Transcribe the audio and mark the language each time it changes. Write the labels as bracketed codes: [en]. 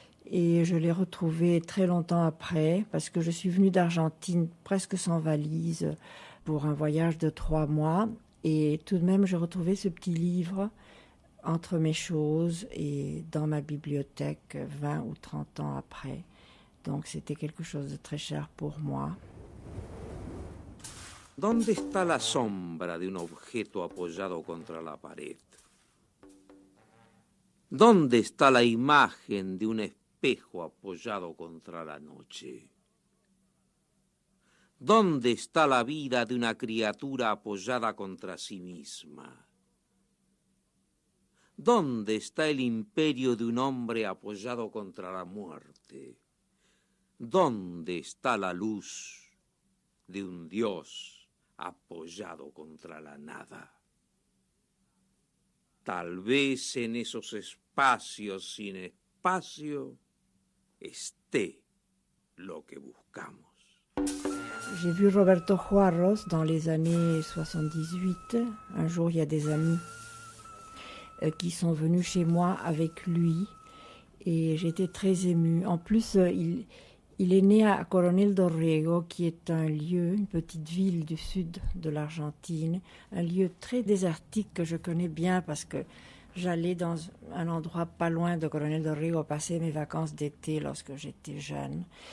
[fr] Et je l'ai retrouvé très longtemps après, parce que je suis venue d'Argentine presque sans valise pour un voyage de 3 mois. Et tout de même, j'ai retrouvé ce petit livre entre mes choses et dans ma bibliothèque 20 ou 30 ans après. Donc c'était quelque chose de très cher pour moi. [es] ¿Dónde está la sombra de un objeto apoyado contra la pared? ¿Dónde está la imagen de un espejo apoyado contra la noche? ¿Dónde está la vida de una criatura apoyada contra sí misma? ¿Dónde está el imperio de un hombre apoyado contra la muerte? ¿Dónde está la luz de un Dios apoyado contra la nada? Tal vez en esos espacios sin espacio esté lo que buscamos. [fr] J'ai vu Roberto Juarós dans les années 78. Un jour, il y a des amis qui sont venus chez moi avec lui et j'étais très émue. En plus, il est né à Coronel Dorrego, qui est un lieu, une petite ville du sud de l'Argentine, un lieu très désertique que je connais bien parce que j'allais dans un endroit pas loin de Coronel Dorrego passer mes vacances d'été lorsque j'étais jeune.